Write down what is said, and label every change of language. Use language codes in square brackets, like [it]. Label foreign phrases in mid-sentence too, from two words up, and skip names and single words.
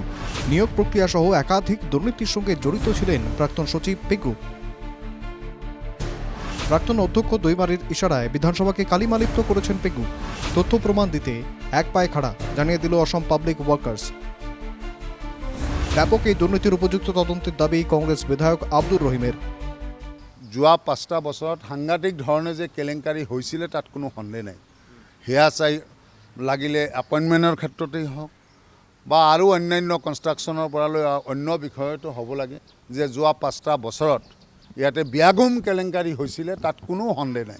[bn] নিয়োগ প্রক্রিয়া সহ একাধিক দুর্নীতির সঙ্গে জড়িত ছিলেন প্রাক্তন সচিব পেগু। প্রাক্তন অধ্যক্ষ দৈমারির ইশারায় বিধানসভাকে কালিমালিপ্ত করেছেন পেগু। তথ্য প্রমাণ দিতে এক পায়ে খাড়া, জানিয়ে দিল অসম পাবলিক ওয়ার্কার্স। ব্যাপক এই দুর্নীতির উপযুক্ত তদন্তের দাবি কংগ্রেস বিধায়ক আব্দুর রহিমের। [as] যোৱা ৫টা বছৰত সাংঘাতিক ধৰণে যে কেলেংকাৰী হৈছিলে তাত কোনো সন্দেহ নাই। সেয়া চাই লাগিলে এপইণ্টমেণ্টৰ ক্ষেত্ৰতেই হওক বা আৰু অন্যান্য কনষ্ট্ৰাকশ্যনৰ পৰা লৈ অন্য বিষয়তো হ'ব লাগে যে যোৱা ৫টা বছৰত ইয়াতে ব্যাগুম কেলেংকাৰী হৈছিলে, তাত কোনো সন্দেহ নাই।